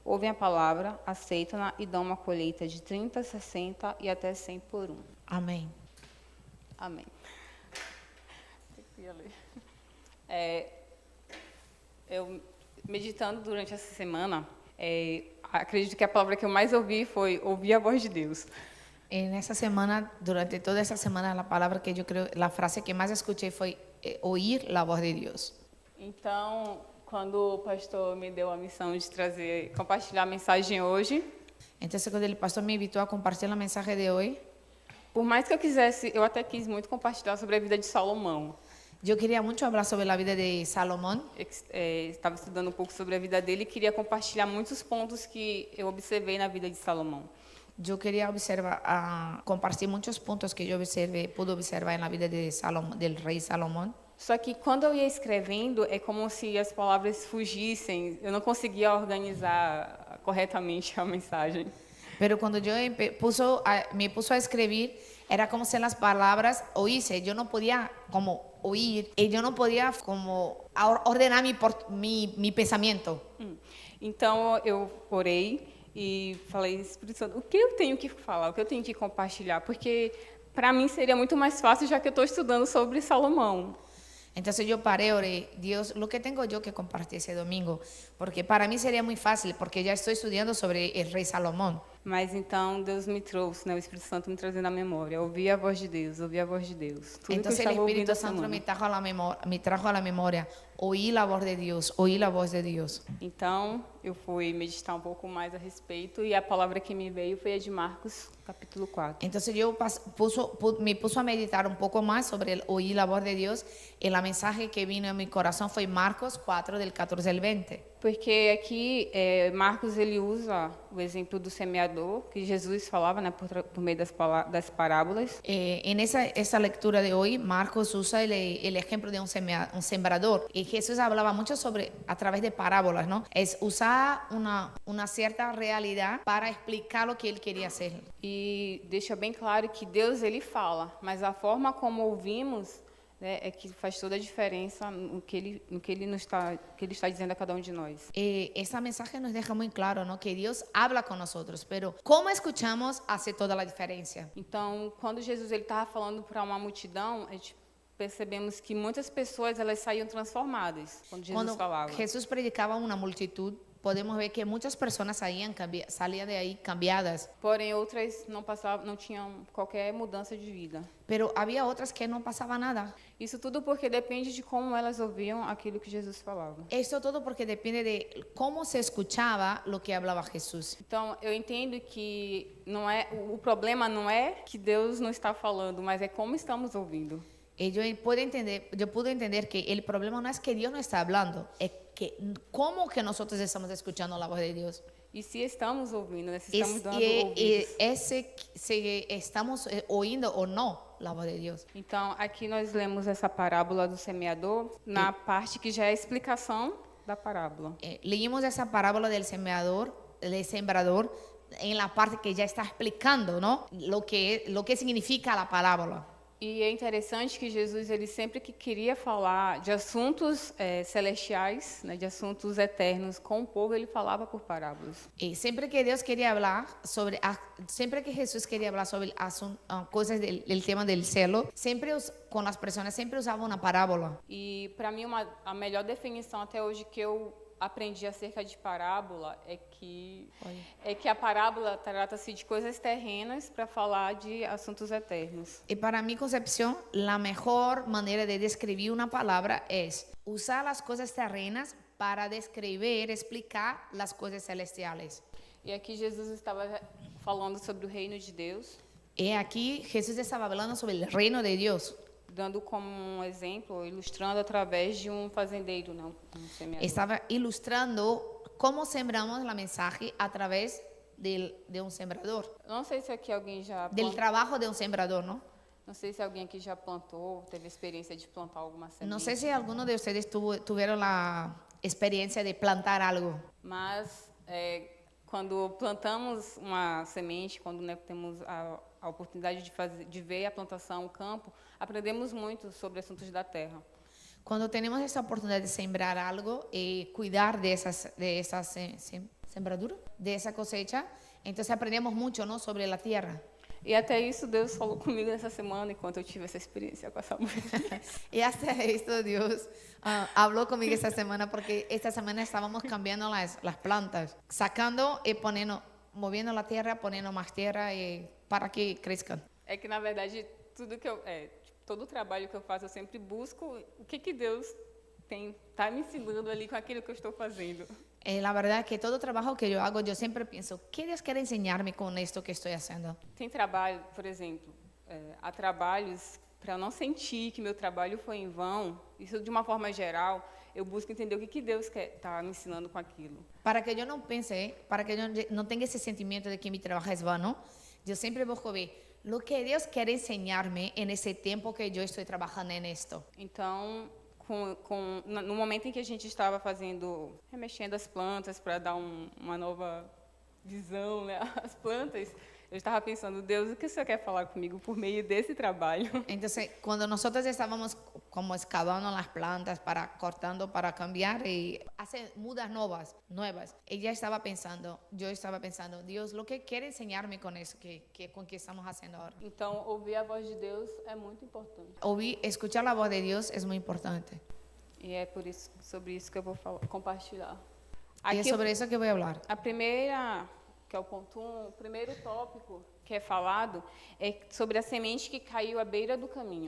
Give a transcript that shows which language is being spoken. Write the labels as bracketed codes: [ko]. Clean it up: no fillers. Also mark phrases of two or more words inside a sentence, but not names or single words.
[pt] Ouvem a palavra, aceitam-na e dão uma colheita de 30, 60 e até 100 por um. Amém. Amém. Eu meditando durante essa semana, acredito que a palavra que eu mais ouvi foi ouvir a voz de Deus. [es] En esa semana, durante toda esa semana, la palabra que yo creo, la frase que más escuché fue oír la voz de Dios. [pt] Então, quando o pastor me deu a missão de compartilhar a mensagem hoje, [es] Entonces, cuando el pastor me invitó a compartir el mensaje de hoy, [pt] por mais que eu quisesse, eu até quis muito compartilhar sobre a vida de Salomão. [es] yo quería mucho hablar sobre la vida de Salomón. [pt] Estava estudando um pouco sobre a vida dele e queria compartilhar muitos pontos que eu observei na vida de Salomão. [es] Yo quería compartir muchos puntos que yo pude observar en la vida de del rey Salomón. [pt] Só que quando eu ia escrevendo, é como se as palavras fugissem, eu não conseguia organizar corretamente a mensagem. [es] Pero cuando yo me puso a escribir, era como si las palabras oíse. Yo no podía como oír y yo no podía como ordenar mi pensamiento. [pt] Então eu orei e falei, Espírito Santo, o que eu tenho que falar, o que eu tenho que compartilhar? Porque para mim seria muito mais fácil, já que eu estou estudando sobre Salomão. [es] Entonces yo paré, oré, Dios, lo que tengo yo que compartir ese domingo, porque para mí sería muy fácil, porque ya estoy estudiando sobre el rey Salomón. [pt] Mas então Deus me trouxe, né, o Espírito Santo me trazendo a memória, ouvir a voz de Deus, ouvir a voz de Deus. Tudo [es] Entonces [pt] que eu [es] el [pt] estava ouvindo [es] Espíritu [pt] a [es] Santo [pt] semana. [es] me trajo a la memoria, oí la voz de Dios, oí la voz de Dios. [pt] Então eu fui meditar um pouco mais a respeito e a palavra que me veio foi a de Marcos, capítulo 4. [es] Entonces yo me puso a meditar un poco más sobre el oír la voz de Dios y el mensaje que vino en mi corazón fue Marcos 4, del 14 al 20. [pt] Porque aqui Marcos ele usa o exemplo do semeador que Jesus falava, né, por meio das parábolas. [es] En esa lectura de hoy, Marcos usa el ejemplo de un sembrador. Y Jesús hablaba mucho a través de parábolas, ¿no? Es usar una cierta realidad para explicar lo que él quería hacer. [pt] E deixa bem claro que Deus ele fala, mas a forma como ouvimos, né, é que faz toda a diferença no que ele está dizendo a cada um de nós. [es] Ese mensaje nos deja muy claro, ¿no? Que Dios habla con nosotros, pero cómo escuchamos hace toda la diferencia. [pt] Então, quando Jesus ele estava falando para uma multidão, a gente percebemos que muitas pessoas elas saíam transformadas quando Jesus falava. [es] Jesús predicaba a una multitud, podemos ver que muchas personas salían de ahí cambiadas. [pt] Porém, outras não tinham qualquer mudança de vida. [es] Pero había otras que no pasaba nada. [pt] Isso tudo porque depende de como elas ouviam aquilo que Jesus falava. [es] Esto todo porque depende de cómo se escuchaba lo que hablaba Jesús. [pt] Então, eu entendo que o problema não é que Deus não está falando, mas é como estamos ouvindo. [es] Yo pude entender que el problema no es que Dios no está hablando, es que cómo que nosotros estamos escuchando la voz de Dios. [pt] E se estamos ouvindo, né? Se estamos dando [es] Y [pt] ouvidos. [es] si estamos oyendo o no la voz de Dios. [pt] Então, aqui nós lemos essa parábola do semeador na parte que já é a explicação da parábola. [es] Leímos esa parábola del sembrador en la parte que ya está explicando, ¿no? Lo que significa la parábola. [pt] E é interessante que Jesus, ele sempre que queria falar de assuntos celestiais, né, de assuntos eternos com o povo, ele falava por parábolas. [es] Y siempre que Jesús quería hablar sobre cosas del tema del cielo, con las personas siempre usaba una parábola. [pt] E para mim a melhor definição até hoje que eu aprendi acerca de parábola é que a parábola trata-se de coisas terrenas para falar de assuntos eternos. [es] Y para mi concepción, la mejor manera de describir una palabra es usar las cosas terrenas para descrever, explicar las cosas celestiales. [pt] E aqui Jesus estava falando sobre o reino de Deus, [es] Y aquí Jesús estaba hablando sobre el reino de Dios. [pt] dando como um exemplo, ilustrando através de um fazendeiro, né, um semeador. [es] Estaba ilustrando cómo sembramos la mensaje a través de un sembrador, [pt] Não sei se aqui alguém já [es] del trabajo de un sembrador, ¿no? [pt] não sei se alguém aqui já plantou, teve experiência de plantar alguma semente. [es] No sé si alguno de ustedes tuvieron la experiencia de plantar algo, [pt] Mas quando plantamos uma semente, quando, né, temos a oportunidade de ver a plantação, o campo, aprendemos muito sobre assuntos da terra. [es] cuando tenemos esa oportunidad de sembrar algo y cuidar de esa sembradura, de esa cosecha, entonces aprendemos mucho, ¿no?, sobre la tierra. [pt] E até isso Deus falou comigo nessa semana, enquanto eu tive essa experiência com essa mulher. [es] Y hasta esto Dios habló conmigo esta semana porque esta semana estábamos cambiando las plantas, sacando y moviendo la tierra, poniendo más tierra para que crezcan. [pt] É que, na verdade, tudo que todo o trabalho que eu faço, eu sempre busco o que Deus está me ensinando ali com aquilo que eu estou fazendo. [es] La verdad que todo trabajo que yo hago, yo siempre pienso, ¿qué Dios quiere enseñarme con esto que estoy haciendo? [pt] Tem trabalho, por exemplo, há trabalhos para eu não sentir que meu trabalho foi em vão. Isso de uma forma geral, eu busco entender o que Deus está me ensinando com aquilo. [es] Para que yo no piense, para que yo no tenga ese sentimiento de que mi trabajo es vano, yo siempre busco ver lo que Dios quiere enseñarme en ese tiempo que yo estoy trabajando en esto. [pt] Então, no momento em que a gente estava remexendo as plantas para dar uma nova visão, né, às plantas, eu estava pensando, Deus, o que o Senhor quer falar comigo por meio desse trabalho? [es] Entonces, cuando nosotros estábamos como excavando las plantas, cortando para cambiar y hacer mudas nuevas, yo estaba pensando, Dios, lo que quiere enseñarme con eso, con que estamos haciendo ahora. [pt] Então, ouvir a voz de Deus é muito importante. [es] Escuchar la voz de Dios es muy importante. [pt] E é sobre isso que eu vou compartilhar. [es] Y es sobre eso que voy a hablar. [pt] A primeira, que é o ponto 1, o primeiro tópico que é falado é sobre a semente que caiu à beira do caminho.